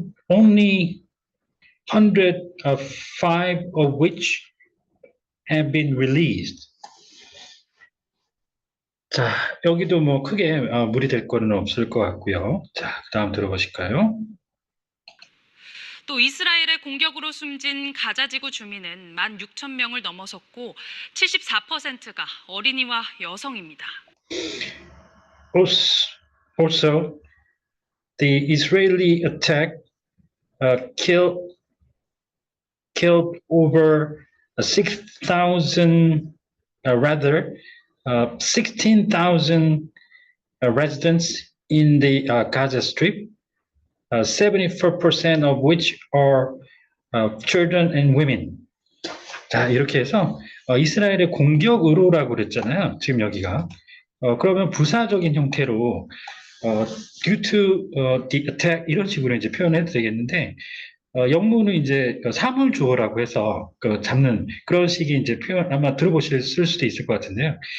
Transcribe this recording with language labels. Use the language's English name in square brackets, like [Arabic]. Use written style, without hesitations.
[English] Only 105 of which have been released. [Korean] 자, 여기도 뭐 크게 무리될 거는 없을 것 같고요. 자, 그 다음 들어보실까요? 또 이스라엘의 공격으로 숨진 가자지구 주민은 16,000명을 넘어섰고 74%가 어린이와 여성입니다. [English] Also, the Israeli attack killed over 6,000, rather 16,000 residents in the Gaza Strip, 74% of which are children and women. [Korean] 자, 이렇게 해서 이스라엘의 공격 의도라고 그랬잖아요. 지금 여기가. 그러면 부사적인 형태로 [English] due to the attack [Korean] 이런 식으로 이제 표현해도 되겠는데 영문은 이제 사물 주어라고 해서 잡는 그런 식의 이제 표현 아마 들어보실 수도 있을 것 같은데요.